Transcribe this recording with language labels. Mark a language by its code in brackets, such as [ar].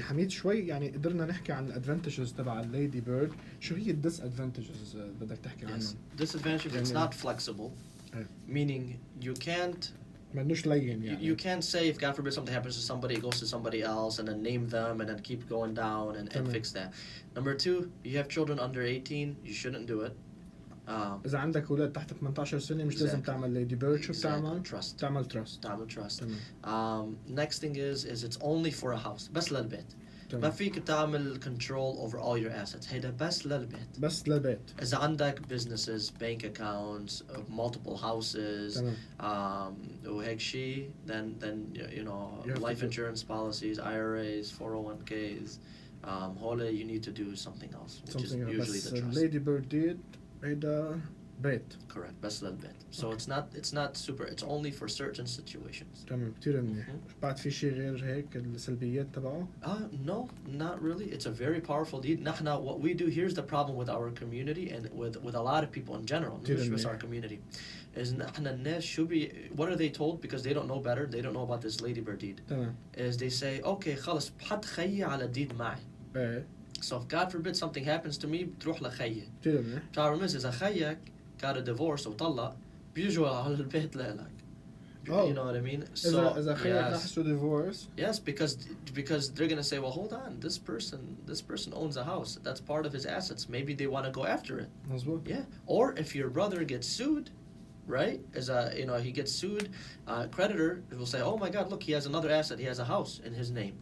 [ar] حميد، شوي يعني قدرنا نحكي عن الادفانتجز تبع الليدي بيرد، شو هي الديس ادفانتجز بدك تحكي عنهم؟ [en] Disadvantage, it's not flexible, meaning you can't [ar] منوش لين يعني. [en] You can't say if God forbid something happens to somebody, it goes to somebody else and then name them and then keep going down and fix that. Number two, you have children under 18, you shouldn't do it. [ar] إذا عندك أولاد تحت 18 سنة مش لازم تعمل ليدي بيرد. شو بتعمل؟ [en] Trust. [ar] تعمل trust. [en] Next thing is it's only for a house. [ar] بس للبيت. ما فيك تعمل [en] control over all your assets. [ar] هيدا بس للبيت. بس للبيت. إذا عندك [en] businesses, bank accounts, multiple houses, [ar] وهيك شيء, [en] then you know life insurance policies, IRAs, 401ks, هولا you need to do something else, which is usually the trust. [ar] Lady Bird did هيدا بيت. [en] Correct. [ar] بس للبيت. [en] So it's not super. It's only for certain situations. [ar] تمام كتير منيح. بعد في شيء غير هيك السلبيات تبعه؟ [en] No, not really. It's a very powerful deed. نحن what we do, here's the problem with our community and with a lot of people in general, not just our community, is [ar] نحن الناس شو [en] what are they told because they don't know better, they don't know about this ladybird deed. [ar] تمام. [en] Is they say okay [ar] خلص بحط خيي على deed معي. ايه. [en] So if God forbid something happens to me [ar] بتروح لخيي. كتير منيح. تعرف إذا خيك [en] got a divorce [ar] وطلق بيجوا على البيت لإلك. [en] Oh. You know what I mean? So [ar] إذا خيك راح [en] to divorce. Yes, because they're gonna say, well, hold on, this person owns a house. That's part of his assets. Maybe they want to go after it. [ar] مظبوط. [en] Yeah. Or if your brother gets sued, right? He gets sued, creditor will say, oh my God, look, he has another asset. He has a house in his name.